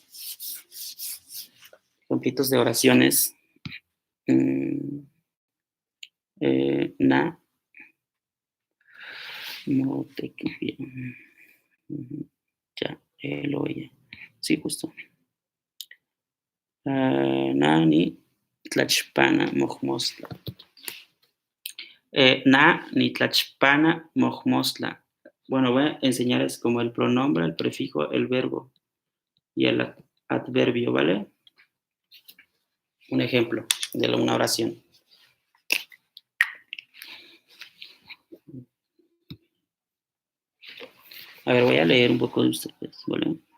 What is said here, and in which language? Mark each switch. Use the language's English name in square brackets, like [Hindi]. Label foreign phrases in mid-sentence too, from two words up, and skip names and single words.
[Spanish] Ejemplitos de oraciones. [Nahuatl languages] Na. [Spanish] No te ya, lo oye. Sí, justo. [Nahuatl languages] Nani tlachpana mojmostla. Na ni tlachpana mojmostla. [Spanish] Bueno, voy a enseñarles como el pronombre, el prefijo, el verbo y el adverbio, ¿vale? Un ejemplo de una oración. A ver, voy a leer un poco de ustedes, ¿vale?